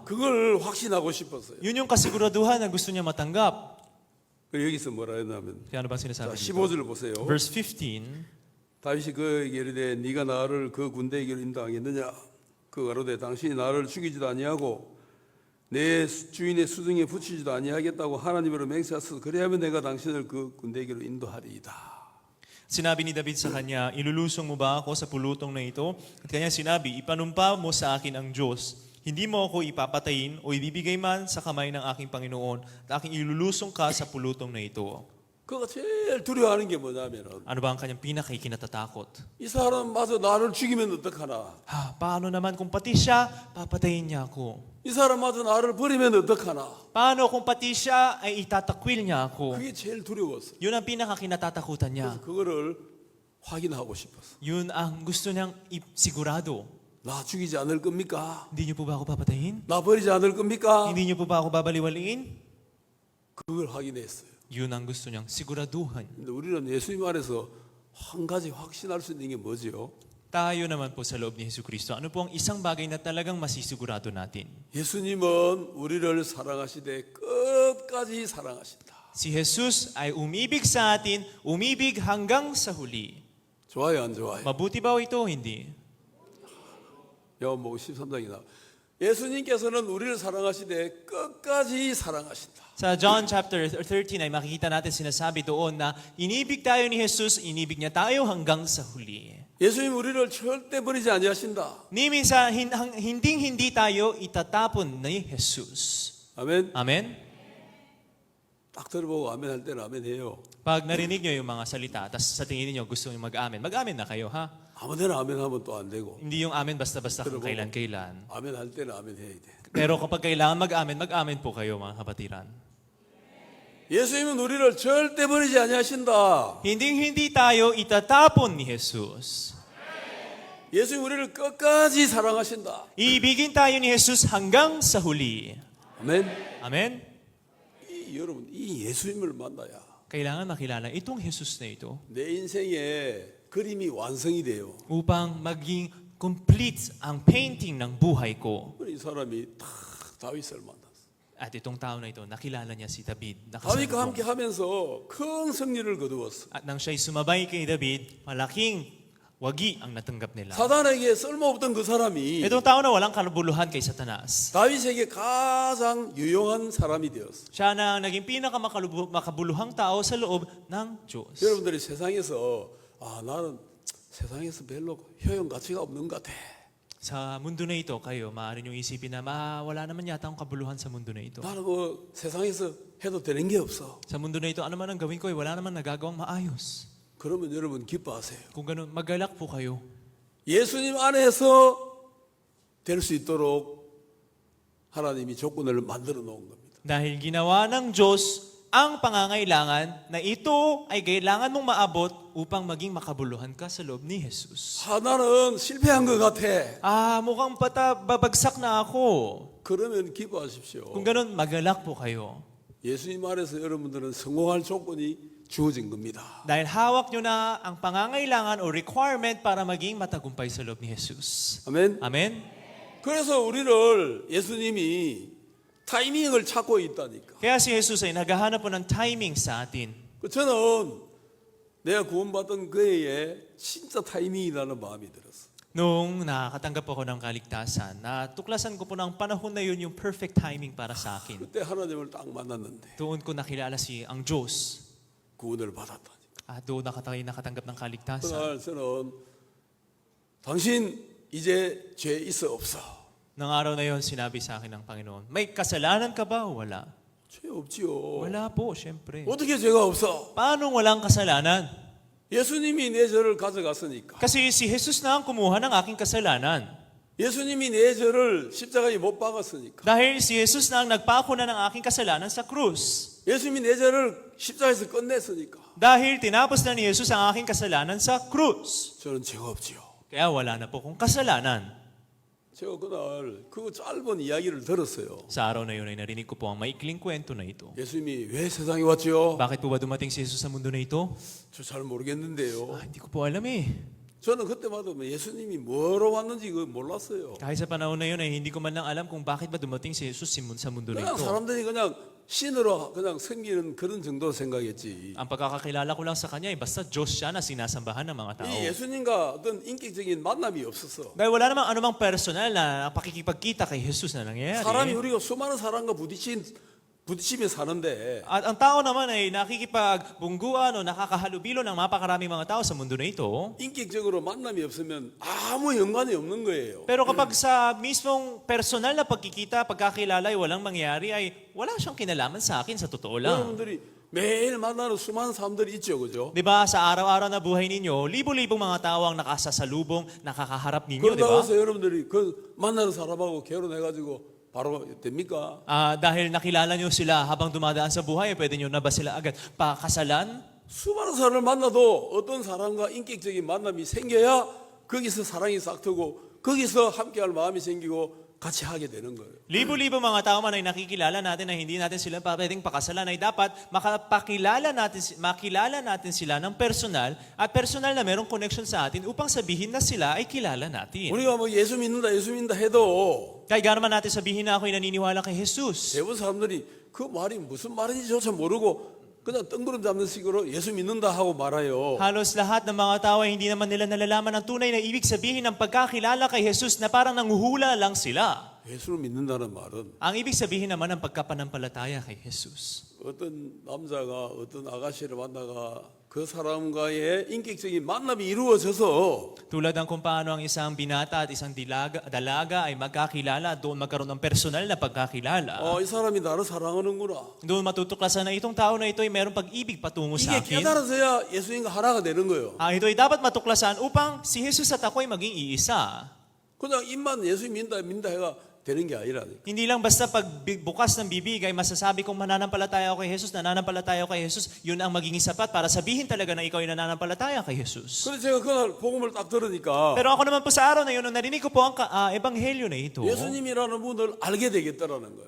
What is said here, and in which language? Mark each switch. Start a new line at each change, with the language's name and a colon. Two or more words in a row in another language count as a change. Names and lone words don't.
Korean: 그걸 확신하고 싶었어요.
Filipino: Yun yung kasiguraduhan na gusto niya matanggap.
Korean: 그리고 여기서 뭐라 했냐면
Filipino: Kaya ano ba
Korean: 자,
Filipino: sinasabi dito?
Korean: 15절 보세요. Verse 15, 다윗이 그에게 이르되 네가 나를 그 군대에게로 인도하겠느냐? 그 가로되 당신이 나를 죽이지도 아니하고 내 주인의 수중에 붙이지도 아니하겠다고 하나님으로 맹세하소서. 그래야면 내가 당신을 그 군대에게로 인도하리이다.
Filipino: sinabi ni David sa kanya, ilulusong mo ba ako sa pulutong na ito? At kanya sinabi, ipanumpa mo sa akin ang Diyos. Hindi mo ako ipapatayin o ibibigay man sa kamay ng aking Panginoon at aking ilulusong ka sa pulutong na ito.
Korean: 그가 제일 두려워하는 게 뭐냐면은
Filipino: Ano ba ang kanyang pinakakinatatakot?
Korean: 이 사람마저 나를 죽이면 어떡하나?
Filipino: Paano naman kung pati siya, papatayin niya ako?
Korean: 이 사람마저 나를 버리면 어떡하나?
Filipino: Paano kung pati siya ay itatakwil niya ako?
Korean: 그게 제일 두려웠어.
Filipino: Yun ang pinakakinatatakutan niya.
Korean: 그래서 그거를 확인하고 싶었어.
Filipino: Yun ang gusto niyang sigurado.
Korean: 나 죽이지 않을 겁니까?
Filipino: Hindi niyo po ba ako papatayin?
Korean: 나 버리지 않을 겁니까?
Filipino: Hindi niyo po ba ako babaliwaliin?
Korean: 그걸 확인했어요.
Filipino: Yun ang gusto niyang siguraduhan.
Korean: 근데 우리는 예수님 안에서 한 가지 확신할 수 있는 게 뭐지요?
Filipino: Tayo naman po sa loob ni Jesucristo, ano po ang isang bagay na talagang masisigurado natin?
Korean: 예수님은 우리를 사랑하시되 끝까지 사랑하신다.
Filipino: Si Jesus ay umibig sa atin, umibig hanggang sa huli.
Korean: 좋아요, 안 좋아요?
Filipino: Mabuti ba o ito? Hindi.
Korean: 요한복음 13장이 나. 예수님께서는 우리를 사랑하시되 끝까지 사랑하신다.
Filipino: Sa John chapter 13 ay makikita natin sinasabi doon na inibig tayo ni Jesus, inibig niya tayo hanggang sa huli.
Korean: 예수님 우리를 절대 버리지 아니하신다.
Filipino: Ni minsan, hindi tayo itatapon ni Jesus.
Korean: 아멘. Amen? 딱 들어보고 아멘 할 때는 아멘 해요.
Filipino: Pag narinig niyo yung mga salita, tapos sa tingin niyo gusto niyo mag-amen, mag-amen na kayo, ha?
Korean: 아무데나 아멘 하면 또 안 되고.
Filipino: Hindi yung amen basta-basta kung Pero- kailan-kailan.
Korean: 아멘 할 때는 아멘 해야 돼.
Filipino: Pero kapag kailangan mag-amen, mag-amen po kayo, mga kapatiran.
Korean: 예수님은 우리를 절대 버리지 아니하신다.
Filipino: Hindi tayo itatapon ni Jesus.
Korean: 예수님 우리를 끝까지 사랑하신다.
Filipino: Iibigin tayo ni Jesus hanggang sa huli.
Korean: 아멘. Amen? 여러분 이 예수님을 만나야
Filipino: Kailangan makilala itong Jesus na ito
Korean: 내 인생의 그림이 완성이 돼요.
Filipino: upang maging complete ang painting ng buhay ko.
Korean: 이 사람이 딱 다윗을 만났어.
Filipino: At itong tao na ito, nakilala niya si David.
Korean: 다윗과 함께
Filipino: Nakasalubong.
Korean: 하면서 큰 승리를 거두었어.
Filipino: At nang siya'y sumabay kay David, malaking wagi ang natanggap nila.
Korean: 사단에게 쓸모없던 그 사람이
Filipino: Itong tao na walang kalubuluhan kay Satanas.
Korean: 다윗에게 가장 유용한 사람이 되었어.
Filipino: Siya na ang naging pinakamakabuluhang tao sa loob ng Diyos.
Korean: 여러분들이 세상에서 나는 세상에서 별로 효용 가치가 없는 것 같아.
Filipino: Sa mundo na ito, kayo, maaari niyong isipin na wala naman yata akong kabuluhan sa mundo na ito.
Korean: 나는 뭐 세상에서 해도 되는 게 없어.
Filipino: Sa mundo na ito, ano man ang gawin ko, wala naman nagagawang maayos.
Korean: 그러면 여러분 기뻐하세요.
Filipino: Kung ganun, magalak po kayo.
Korean: 예수님 안에서 될 수 있도록 하나님이 조건을 만들어 놓은 겁니다.
Filipino: Dahil ginawa ng Diyos ang pangangailangan na ito ay kailangan mong maabot upang maging makabuluhan ka sa loob ni Jesus.
Korean: 나는 실패한 것 같아.
Filipino: Mukhang babagsak na ako.
Korean: 그러면 기뻐하십시오.
Filipino: Kung ganun, magalak po kayo.
Korean: 예수님 안에서 여러분들은 성공할 조건이 주어진 겁니다.
Filipino: Dahil hawak nyo na ang pangangailangan o requirement para maging matagumpay sa loob ni Jesus.
Korean: 아멘. Amen? 그래서 우리를 예수님이 타이밍을 찾고 있다니까.
Filipino: Kaya si Jesus ay naghahanap po ng timing sa atin.
Korean: 저는 내가 구원받은 그 해에 진짜 타이밍이라는 마음이 들었어.
Filipino: Nung nakakatanggap ako ng kaligtasan, natuklasan ko po ng panahon na yun yung
English: perfect timing
Filipino: para sa akin.
Korean: 그때 하나님을 딱 만났는데
Filipino: Doon ko nakilala ang Diyos.
Korean: 구원을 받았다니까.
Filipino: At doon nakatanggap ng kaligtasan.
Korean: 그날 저는 당신 이제 죄 있어 없어.
Filipino: Nang araw na yon, sinabi sa akin ng Panginoon, may kasalanan ka ba o wala?
Korean: 죄 없지요.
Filipino: Wala po, syempre.
Korean: 어떻게 죄가 없어?
Filipino: Paano walang kasalanan?
Korean: 예수님이 내 죄를 가져갔으니까.
Filipino: Kasi si Jesus na ang kumuha ng aking kasalanan.
Korean: 예수님이 내 죄를 십자가에 못 박았으니까.
Filipino: Dahil si Jesus na ang nagpako na ng aking kasalanan sa krus.
Korean: 예수님이 내 죄를 십자가에서 끝냈으니까.
Filipino: Dahil tinapos na ni Jesus ang aking kasalanan sa krus.
Korean: 저는 죄가 없지요.
Filipino: Kaya wala na po kong kasalanan.
Korean: 제가 그날 그 짧은 이야기를 들었어요.
Filipino: Sa araw na yun ay narinig ko po ang maikling kwento na ito.
Korean: 예수님이 왜 세상에 왔지요?
Filipino: Bakit po ba dumating si Jesus sa mundo na ito?
Korean: 저 잘 모르겠는데요.
Filipino: Hindi ko po alam eh.
Korean: 저는 그때마다 예수님이 뭐로 왔는지 그거 몰랐어요.
Filipino: Kahit sa panahon na yun ay hindi ko man lang alam kung bakit ba dumating si Jesus sa mundo na
Korean: 그냥
Filipino: ito.
Korean: 사람들이 그냥 신으로 그냥 섬기는 그런 정도로 생각했지.
Filipino: Ang pagkakakilala ko lang sa kanya ay basta Diyos siya na sinasambahan ng mga tao.
Korean: 이 예수님과 어떤 인격적인 만남이 없었어.
Filipino: Dahil wala namang anumang personal na pakikipagkita kay Jesus na nangyayari.
Korean: 사람이 우리가 수많은 사람과 부딪히며 사는데
Filipino: At ang tao naman ay nakikipagbungguan o nakakahalubilo ng mapakaraming mga tao sa mundo na ito.
Korean: 인격적으로 만남이 없으면 아무 연관이 없는 거예요.
Filipino: Pero kapag sa mismong personal na pagkikita, pagkakilala ay walang mangyari, ay wala siyang kinalaman sa akin sa totoo lang.
Korean: 여러분들이 매일 만나는 수많은 사람들이 있죠, 그죠?
Filipino: Di ba, sa araw-araw na buhay ninyo, libo-libong mga tao ang nakasasalubong, nakakaharap ninyo, di
Korean: 그러다가
Filipino: ba?
Korean: 서 여러분들이 그 만나는 사람하고 결혼해가지고 바로 됩니까?
Filipino: Dahil nakilala nyo sila habang dumadaan sa buhay, pwede nyo na ba sila agad pakasalan?
Korean: 수많은 사람을 만나도 어떤 사람과 인격적인 만남이 생겨야 거기서 사랑이 싹트고 거기서 함께할 마음이 생기고 같이 하게 되는 거예요.
Filipino: Libo-libo mga tao man ay nakikilala natin na hindi natin sila pwedeng pakasalan ay dapat makilala natin sila ng personal at personal na merong connection sa atin upang sabihin na sila ay kilala natin.
Korean: 우리가 뭐 예수 믿는다 해도
Filipino: Kaya gano'n man natin sabihin na ako'y naniniwala kay Jesus.
Korean: 대부분 사람들이 그 말이 무슨 말인지조차 모르고 그냥 뜬구름 잡는 식으로 예수 믿는다 하고 말아요.
Filipino: Halos lahat ng mga tao ay hindi naman nila nalalaman ang tunay na ibig sabihin ng pagkakilala kay Jesus na parang nanguhula lang sila.
Korean: 예수를 믿는다는 말은
Filipino: Ang ibig sabihin naman ng pagkapanampalataya kay Jesus.
Korean: 어떤 남자가 어떤 아가씨를 만나가 그 사람과의 인격적인 만남이 이루어져서
Filipino: Tulad ng kung paano ang isang binata at isang dalaga ay magkakilala, doon magkaroon ng personal na pagkakilala.
Korean: 이 사람이 나를 사랑하는구나.
Filipino: Doon matutuklasan na itong tao na ito ay mayroong pag-ibig patungo sa
Korean: 이게
Filipino: akin.
Korean: 깨달아져야 예수님과 하나가 되는 거예요.
Filipino: Ito ay dapat matuklasan upang si Jesus at ako ay maging iisa.
Korean: 그냥 입만 예수 믿는다 해가 되는 게 아니라니까.
Filipino: Hindi lang basta pag bukas ng bibig ay masasabi kong mananampalataya ako kay Jesus, nananampalataya ako kay Jesus, yun ang magiging sapat para sabihin talaga na ikaw ay nananampalataya kay Jesus.
Korean: 근데 제가 그날 복음을 딱 들으니까
Filipino: Pero ako naman po sa araw na yun, nung narinig ko po ang ebanghelyo na ito,
Korean: 예수님이라는 분을 알게 되겠다라는 거예요.